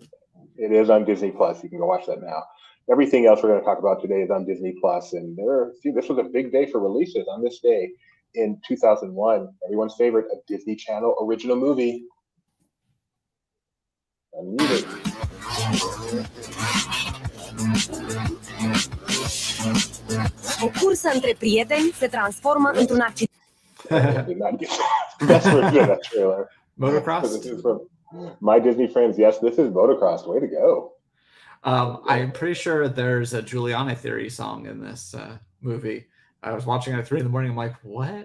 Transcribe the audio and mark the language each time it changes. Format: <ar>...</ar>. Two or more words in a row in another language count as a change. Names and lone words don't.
<en>It is on Disney Plus. You can go watch that now. Everything else we're going to talk about today is on Disney Plus, and this was a big day for releases. On this day in 2001, everyone's favorite, a Disney Channel original movie. Unmute it.</en> <ro>O cursă între prieteni se transformă într-un accident.</ro> <en>That's for that trailer. Motocross? This is from My Disney Friends. Yes, this is Motocross. Way to go. I'm pretty sure there's a Juliana Theory song in this movie. I was watching it at 3 a.m. I'm like, what?</en>